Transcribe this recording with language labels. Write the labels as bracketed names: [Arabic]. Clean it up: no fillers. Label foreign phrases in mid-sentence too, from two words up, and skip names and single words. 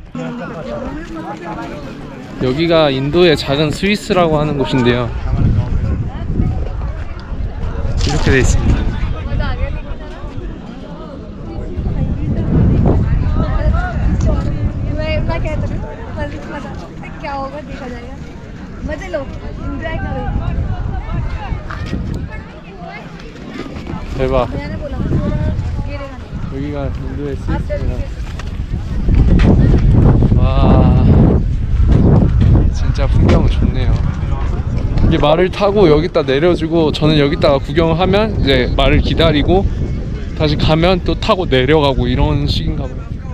[Korean] 여기가 인도의 작은 스위스라고 하는 곳인데요. 이렇게 돼 있습니다. [Hindi] मैं कहता हूँ मजा क्या होगा देखा जाएगा मजे लो एंजॉय करो [Korean] 대박. [Hindi] मैंने बोला थोड़ा गिरेगा नहीं [Korean] 여기가 인도의 [Hindi] आप [Korean] 스위스입니다. [Hindi] जल्दी [Korean] 와, 진짜 풍경 좋네요. 이게 말을 타고 여기다 내려주고 저는 여기다가 구경을 하면 이제 말을 기다리고 다시 가면 또 타고 내려가고 이런 식인가 봐요.